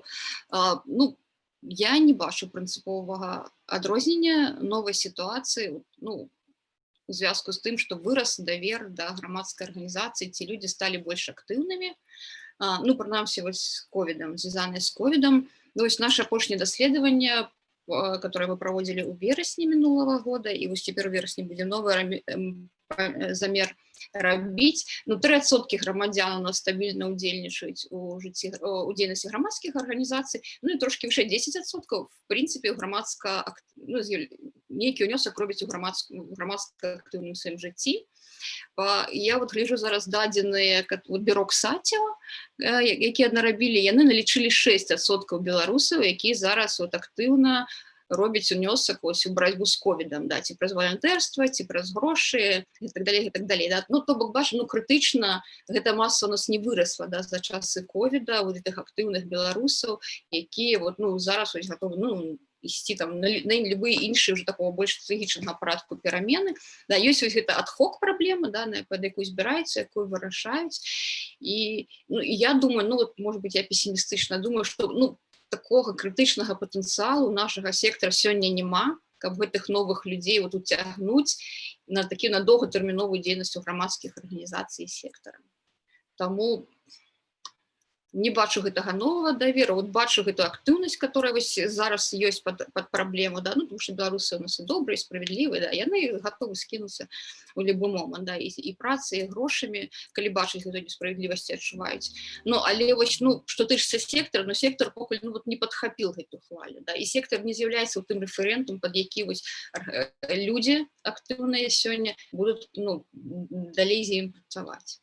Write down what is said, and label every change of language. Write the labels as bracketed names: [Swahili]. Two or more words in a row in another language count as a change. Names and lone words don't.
[Belarusian] Ну, я не бачу прынцыповага адрознення новай сітуацыі, ну, у звязку з тым, што вырас давер да грамадскай арганізацыі, ці людзі сталі больш актыўнымі. Ну, прынамсі, вось з ковідам, звязаныя з ковідам. Вось наше апошняе даследаванне, [Russian] которое мы проводили [Ukrainian] у вересня минулого [Russian] года, и вот теперь в вересне будем новый замер робить. [Belarusian] Ну, 3% громадян у нас стабильно удзельнічаюць у дзейнасці грамадскіх арганізацый, ну и трошки выше 10%, [Russian] в принципе, [Belarusian] ну, нейкі ўнёсак робіць у грамадска актыўным сваім жыцці. Я вот гляжу зараз дадзеныя бюро Ксатева, якія нарабілі, яны налічылі 6% беларусаў, якія зараз вот актыўна робіць унёсак у барацьбу з ковідам, да, ці праз валантэрства, ці праз грошы, і так далей, і так далей. Да. Ну, то бок, бачым, ну, крытычна гэта маса у нас не вырасла, да, за часы ковіда, вот гэтых актыўных беларусаў, якія вот, ну, зараз ось гатовы, ну, ісці там на любые іншыя уже такого больш стратэгічнага парадку перамены. Да, ёсць вось гэта ад-хок праблема, да, пад якую збіраюцца, якую вырашаюць. І, ну, і я думаю, ну, вот, [Russian] может быть, [Belarusian] я пессімістычна думаю, што, ну, такога крытычнага патэнцыялу нашага сектара сёння няма, каб гэтых новых людзей вот уцягнуць на такі на доўгатэрміновую дзейнасць у грамадскіх арганізацый сектара. Таму не бачу гэтага новага давера, вот бачу гэту актыўнасць, которая вось зараз ёсць пад праблему, да, ну, [Russian] потому что [Belarusian] беларусы у нас і добрыя, і справядлівыя, да, яны гатовы скінуцца у любы момант, да, і працай, і грошамі, калі бачыць гэту несправядлівасць адчуваюць. Ну, але вось, ну, што тычыцца сектара, ну, сектар покуль, ну, вот не падхапіл гэту хвалю, да, і сектар не з'яўляецца тым рэферэнтам, пад які вось людзі актыўныя сёння будуць, ну, далей з ім працаваць.